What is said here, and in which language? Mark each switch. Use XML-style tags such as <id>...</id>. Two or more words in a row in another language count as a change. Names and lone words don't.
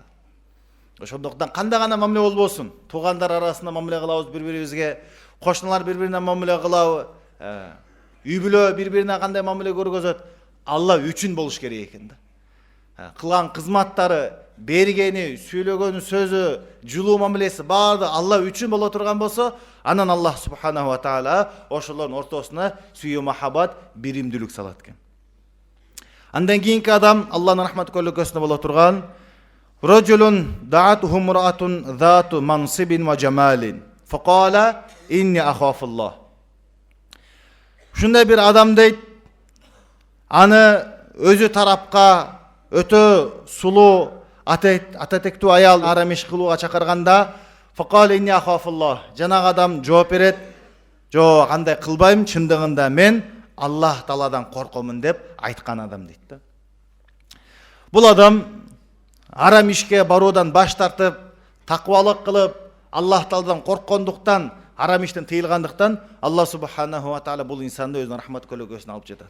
<ky>Ошондуктан кандай гана мамиле болбосун, туугандар арасында мамиле кылабыз бири-бирибизге, кошуналар бири-бирине мамиле кылабы, үй бүлө бири-бирине кандай мамиле көргөзөт, Алла үчүн болуш керек экен да. Кылган кызматтары, бергени, сүйлөгөн сөзү, жылуу мамилеси баарды Алла үчүн боло турган болсо, анан</ky> <ar>الله سبحانه وتعالى</ar> <ky>ошолордун ортосуна сүйүү махаббат, биримдүүлүк салат экен. Андан кийинки адам Алланын рахмат көлөкөсүндө боло турган</ky> <ar>ورجل دعته امرأة ذات منصب وجمال فقال إني أخاف الله.</ar> <ky>Ушундай бир адам дейт, аны өзү тарапка өтө сулуу ататектүү аял арамиш кылууга чакырганда</ky> <ar>فقال إني أخاف الله,</ar> <ky>жанагы адам жооп берет, жок, андай кылбайм, чындыгында мен Аллах Тааладан коркомун деп айткан адам дейт да. Бул адам арам ишке баруудан баш тартып, таквалык кылып, Аллах Тааладан корккондуктан, арам иштен тыйылгандыктан</ky> <ar>الله سبحانه وتعالى</ar> <ky>бул инсанды өзүнүн рахмат көлөкөсүнө алып жатат.</ky>